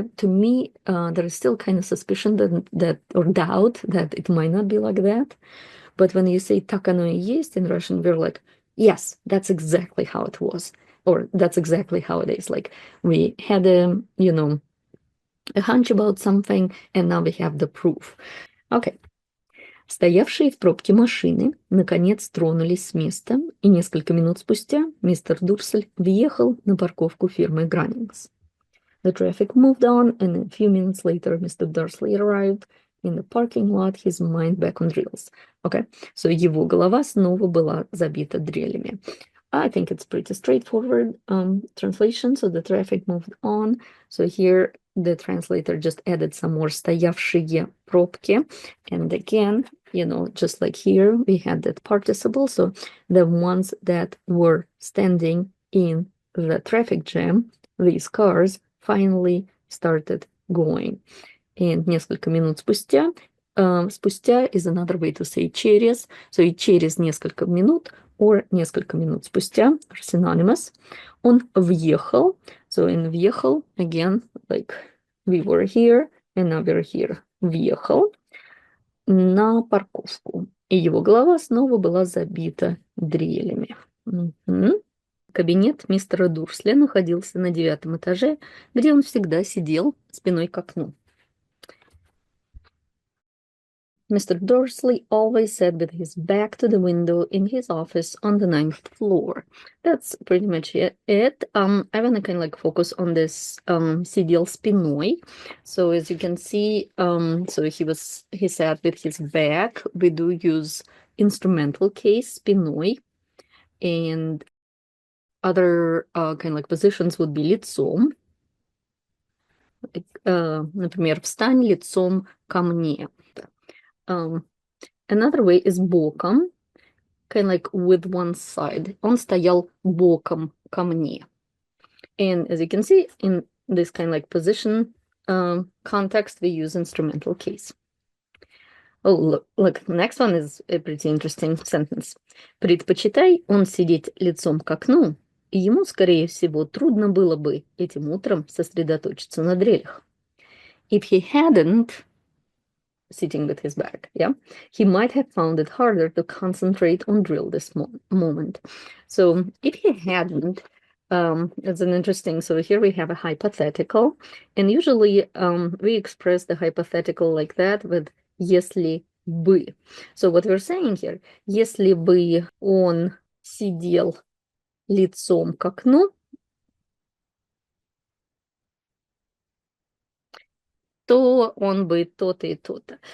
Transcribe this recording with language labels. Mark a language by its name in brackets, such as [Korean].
[English] To me, there is still kind of suspicion that or doubt that it might not be like that. But when you say [Russian] так оно и есть [English] in Russian, we're like, yes, that's exactly how it was. Or that's exactly how it is. Like we had a, a hunch about something, and now we have the proof. Okay. [Russian] Стоявшие в пробке машины наконец тронулись с места, и несколько минут спустя мистер Дурсель въехал на парковку фирмы Граннингс. [English] The traffic moved on, and a few minutes later Mr. Dursley arrived in the parking lot, his mind back on drills. Okay, so [Russian] его голова снова была забита дрелями. [English] I think it's pretty straightforward translation. So the traffic moved on. So here the translator just added some more [Russian] стоявшие пробки. [English] And again, just like here, we had that participle. So the ones that were standing in the traffic jam, these cars finally started going. And [Russian] несколько минут спустя, [English] спустя is another way to say через. [Russian] So и через несколько минут or несколько минут спустя [English] are synonymous. [Russian] Он въехал. [English] So in въехал, again, like we were here and now we're here. [Russian] Въехал на парковку. И его голова снова была забита дрелями. Кабинет мистера Дурсля находился на 9-м этаже, где он всегда сидел спиной к окну. [English] Mr. Dursley always sat with his back to the window in his office on the 9th floor. That's pretty much it. I want to kind of like focus on this [Russian] сидел спиной. [English] So as you can see, so he sat with his back. We do use instrumental case спиной, and other kind of like positions would be лицом. [Russian] Например, встань лицом ко мне. [English] Another way is боком, kind of like with one side. [Russian] Он стоял боком ко мне. [English] And as you can see, in this kind of like position context, we use instrumental case. Oh, look, next one is a pretty interesting sentence. [Russian] Предпочитай он сидеть лицом к окну, и ему, скорее всего, трудно было бы этим утром сосредоточиться на дрелях. [English] If he hadn't sitting with his back, he might have found it harder to concentrate on drill this moment. So if he hadn't, it's an interesting, so here we have a hypothetical, and usually we express the hypothetical like that with если бы. So what we're saying here, [Russian] если бы он сидел лицом к окну, то он бы то-то и то-то.